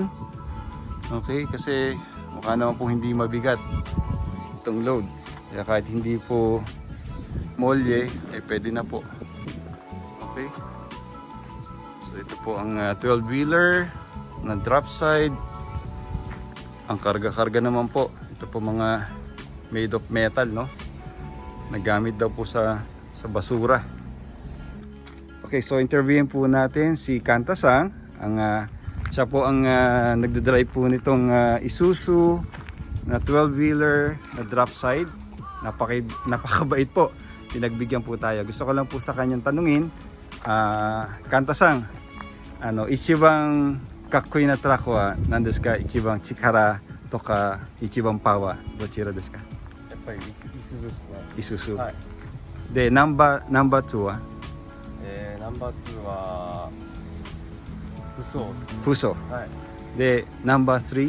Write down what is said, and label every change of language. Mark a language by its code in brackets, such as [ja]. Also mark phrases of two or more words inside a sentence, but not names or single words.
[tl] Okay, kasi mukha naman po hindi mabigat itong load. Kaya kahit hindi po molye, ay pwede na po. Okay. So ito po ang 12-wheeler na [en] drop side. [tl] Ang karga-karga naman po, ito po mga [en] made of metal, [tl] Nagamit daw po sa sa basura. Okay, so interviewin po natin si Kanta-san. Siya po ang nagdadrive po nitong Isuzu na 12-wheeler na [en] drop side. [tl] Napakabait po. Pinagbigyan po tayo. Gusto ko lang po sa kanyang tanungin, [ja] カンタさん、一番かっこいいトラックは何ですか? 一番力とか一番パワーどちらですか？やっぱりイスズですね。 Isuzu。はい。で、ナンバー2はナンバー2はフソーですね。フソ。はい。で、ナンバー3